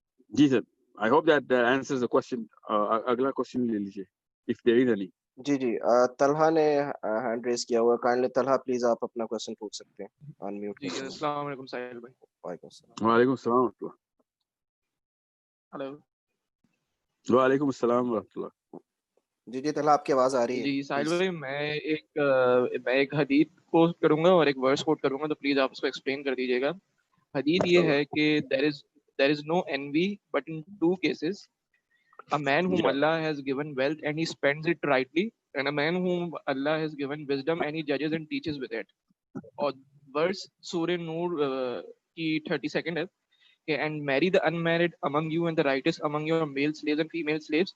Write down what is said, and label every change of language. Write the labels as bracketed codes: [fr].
[ur] جی sir, [en] I hope that answers the question. [ur] اگلا question لے لیجیے [en] if there is any. [ur] جی طلحہ نے hand raise کیا ہوا ہے, کائنڈلی طلحہ پلیز آپ اپنا کوسچن پوچھ سکتے ہیں. انمیوٹ. جی السلام علیکم ساحل بھائی. وعلیکم السلام. وعلیکم السلام ورحمۃ اللہ. ہلو. وعلیکم السلام ورحمۃ اللہ. جی طلحہ آپ کی آواز آ رہی ہے. جی ساحل بھائی, میں ایک حدیث کوٹ کروں گا اور ایک ورس کوٹ کروں گا, تو پلیز آپ اس کو ایکسپلین کر دیجیے گا. حدیث یہ ہے کہ [en] there is no envy but in 2 cases. A man whom Allah has given wealth and he spends it rightly, and a man whom Allah has given wisdom and he judges and teaches with it. [ur] اور verse سورہ نور کی 32nd ہے کہ [en] and marry the unmarried among you and the righteous among your male slaves and female slaves.